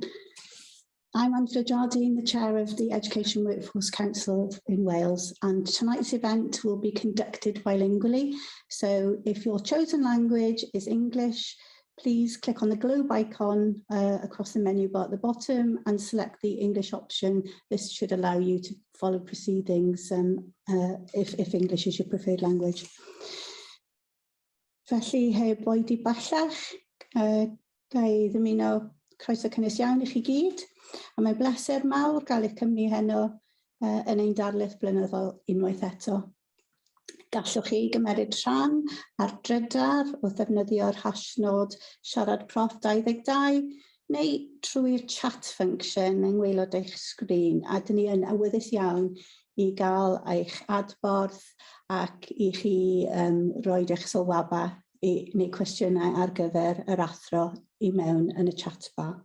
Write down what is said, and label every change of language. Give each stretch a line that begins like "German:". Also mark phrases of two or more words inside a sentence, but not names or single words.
English: I'm Angela Jardine, the Chair of the Education Workforce Council in Wales, and tonight's event will be conducted bilingually. So if your chosen language is English, please click on the globe icon across the menu bar at the bottom and select the English option. This should allow you to follow proceedings if English is your preferred language.
Welsh: Felly, heb oedi bellach, ga i ddymuno croeso cynnes iawn i chi gyd, a mae'n bleser mawr gael eich cymru heno yn ein darlith blynyddol unwaith eto. Gallwch chi gymeryd rhan ar drydar o ddefnyddio'r hashnod siarad prof 22 neu trwy'r
English: chat function
Welsh: yng ngwaelod eich sgrin, a dyn ni yn awyddus iawn i gael eich adborth ac i chi roed eich sylwabau neu cwestiynau ar gyfer yr athro i mewn yn y
English: chat bar.